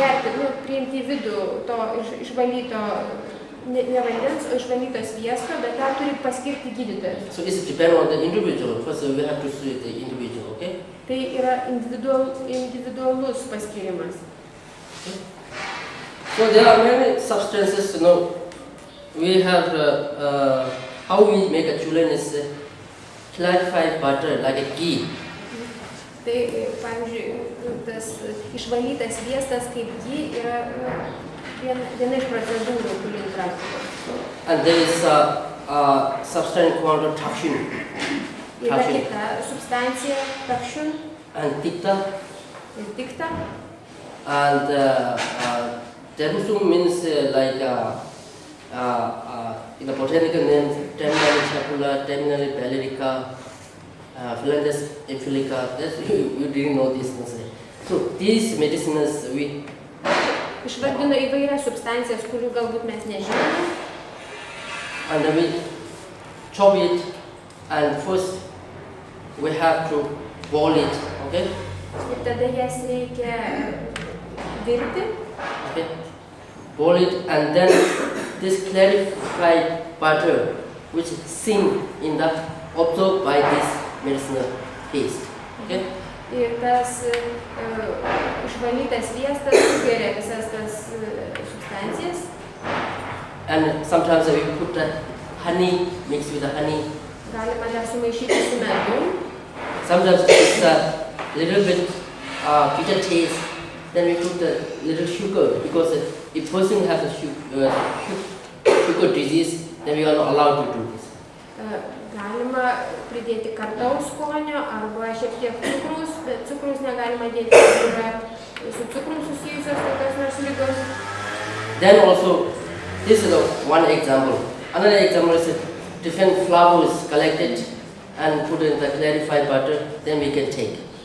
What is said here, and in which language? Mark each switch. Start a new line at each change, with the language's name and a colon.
Lithuanian: išgerti, priimti į vidų to išvalyto, ne vandens, o išvalyto sviesto, bet tą turi paskirti gydytojas.
English: So it depends on the individual. First, we have to see the individual, okay?
Lithuanian: Tai yra individualus paskirimas.
English: Okay. So there are many substances, we have, how we make a chulin is clarified butter, like a ghee.
Lithuanian: Tai, pavyzdžiui, tas išvalytas sviestas kaip ghee yra viena iš procedūrų chulin praktikos.
English: And there is a substance called toxin.
Lithuanian: Yra kita substancija, toxin.
English: And tikta.
Lithuanian: Ir tikta.
English: And Terusu means like in the botanical names, terminally chapula, terminally ballerica, Philandus infilica. You didn't know this. So these medicines we
Lithuanian: išvardino įvairias substancijas, kurių galbūt mes nežinome.
English: And then we chop it, and first we have to boil it, okay?
Lithuanian: Ir tada jas reikia virti.
English: Okay. Boil it, and then this clarified butter, which sink in the absorbed by this medicinal paste, okay?
Lithuanian: Ir tas išvalytas sviestas sugeria visas tas substancijas.
English: And sometimes we put the honey, mixed with the honey.
Lithuanian: Galima dar sumaišyti su medum.
English: Sometimes it's a little bit bitter taste. Then we put a little sugar, because if person has a sugar disease, then we are not allowed to do this.
Lithuanian: Galima pridėti kartaus skonio arba šiek tiek cukrus, bet cukrus negalima dėti, yra su cukrum susijusios tokios nors ligos.
English: Then also, this is one example. Another example is different flowers collected and put in the clarified butter, then we can take.